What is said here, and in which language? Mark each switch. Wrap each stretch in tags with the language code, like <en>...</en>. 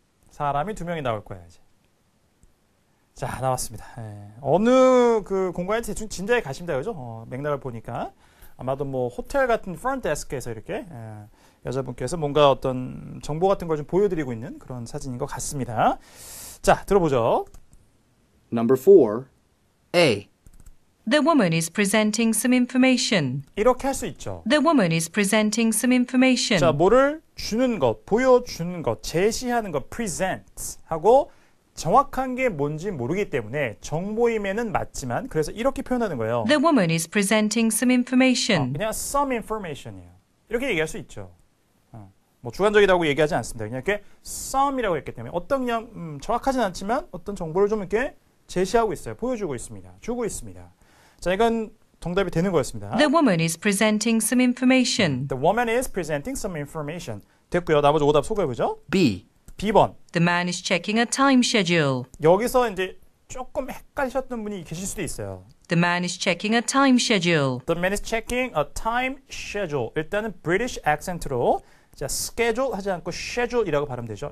<ko>사람이 2명이 나올 거예요, 이제. 자, 나왔습니다. 네. 어느 그 공간에 대충 진작에 가십니다, 그죠? 맥락을 보니까 아마도 뭐 호텔 같은 프런트 데스크에서 이렇게 여자분께서 뭔가 어떤 정보 같은 걸 좀 보여드리고 있는 그런 사진인 것 같습니다. 자, 들어보죠.</ko> <en>Number 4. A. The woman is presenting some information.</en> <ko>이렇게 할 수 있죠.</ko> <en>The woman is presenting some information.</en> <ko>자, 뭐를 주는 것, 보여주는 것, 제시하는 것, present 하고 정확한 게 뭔지 모르기 때문에 정보임에는 맞지만 그래서 이렇게 표현하는 거예요.</ko> <en>The woman is presenting some information.</en> <ko>그냥 some information 이에요. 이렇게 얘기할 수 있죠. 뭐 주관적이라고 얘기하지 않습니다. 그냥 이렇게 some이라고 했기 때문에 어떤 그냥 정확하진 않지만 어떤 정보를 좀 이렇게 제시하고 있어요. 보여주고 있습니다. 주고 있습니다. 자, 이건 정답이 되는 거였습니다.</ko> <en>The woman is presenting some information. The woman is presenting some information.</en> <ko>됐고요. 나머지 오답 소개해보죠.</ko> <en>B.</en> <ko>B번.</ko> <en>The man is checking a time schedule.</en> <ko>여기서 이제 조금 헷갈리셨던 분이 계실 수도 있어요.</ko> <en>The man is checking a time schedule. The man is checking a time schedule.</en> <ko>일단은 British accent 로 자, schedule 하지 않고 schedule이라고 발음되죠.</ko>